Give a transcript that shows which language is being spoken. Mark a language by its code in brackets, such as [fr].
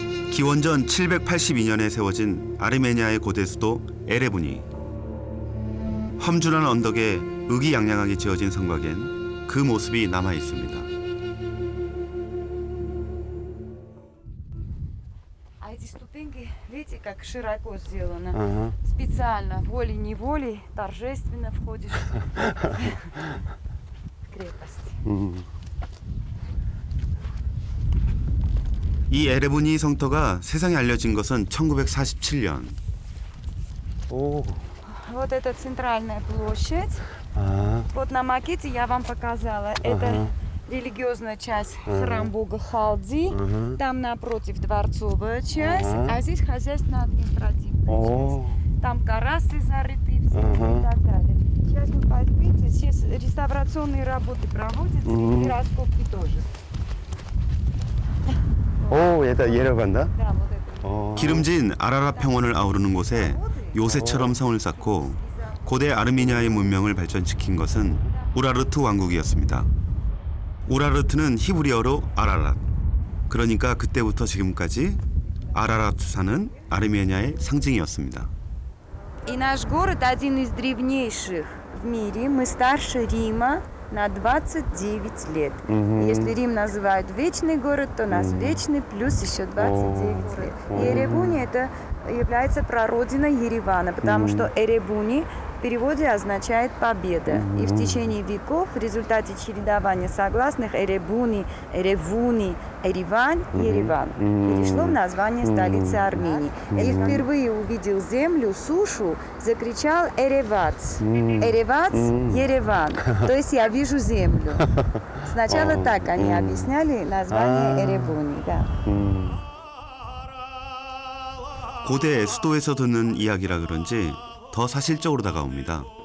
[ko] 기원전 782년에 세워진 아르메니아의 고대 수도 에레분이 험준한 언덕에 의기양양하게 지어진 성곽엔 그 모습이 남아 있습니다. [ru] Эти ступеньки, видите, как широко сделано. Специально, волей-неволей, торжественно входишь в крепость. [ko] 이 에레부니 성터가 세상에 알려진 것은 1947년. 오. [ru] Вот это центральная площадь. Вот на макете я вам показала. Это религиозная часть храм бога Халди. Там напротив дворцовая часть, а здесь хозяйственно-административная часть. Там карасы зарыты все и так далее. Сейчас вы видите, сейчас реставрационные работы проводятся и раскопки тоже. [ko] 오, 얘를 간다? [ru] Да, вот это. [ko] 기름진 아라랏 평원을 아우르는 곳에 요새처럼 성을 쌓고 고대 아르메니아의 문명을 발전시킨 것은 우라르트 왕국이었습니다. 우라르트는 히브리어로 아라랏. 그러니까 그때부터 지금까지 아라랏산은 아르메니아의 상징이었습니다. [ru] И наш город один из древнейших в мире. Мы старше Рима на 29 лет. Если Рим называют вечный город, то у нас вечный плюс еще 29 лет. И Эребуни это является прародиной Еревана, потому что Эребуни в переводе означает победа. И в течение веков в результате чередования согласных Эребуни, Эревуни, Еревань, Ереван перешло в название столицы Армении. И впервые увидел землю, сушу, закричал Эревац. Эревац, Ереван. То есть я вижу землю. Сначала так они объясняли название Эребуни. Да. [ko] 고대 수도에서 듣는 이야기라 그런지 더 사실적으로 다가옵니다.